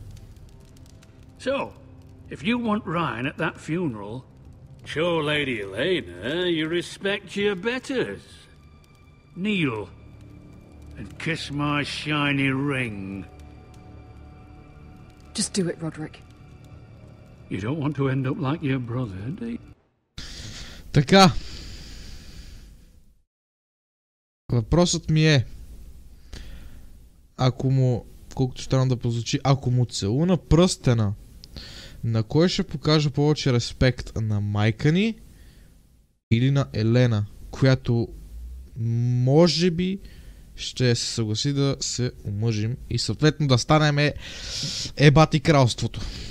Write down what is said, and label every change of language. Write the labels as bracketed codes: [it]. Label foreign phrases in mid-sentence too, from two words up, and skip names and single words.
[en] So, if you want Ryan at that funeral, show Lady Elena you respect your betters. Kneel and kiss my shiny ring. Just do it, Roderick. You don't want to end up like your brother, do you? [bg] Така. Въпросът ми е, ако му, колкото странно да прозвучи, ако му целуна пръстена, на кой ще покажа повече респект? На майка ни или на Елена, която може би ще се съгласи да се омъжим и съответно да станем ебати кралството.